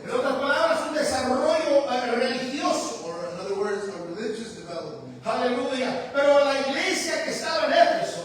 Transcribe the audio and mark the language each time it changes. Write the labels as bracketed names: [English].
[Spanish] En otras palabras, un desarrollo religioso. [English] Or in other words, a religious development. [Spanish] Aleluya. Pero la iglesia que estaba en Éfeso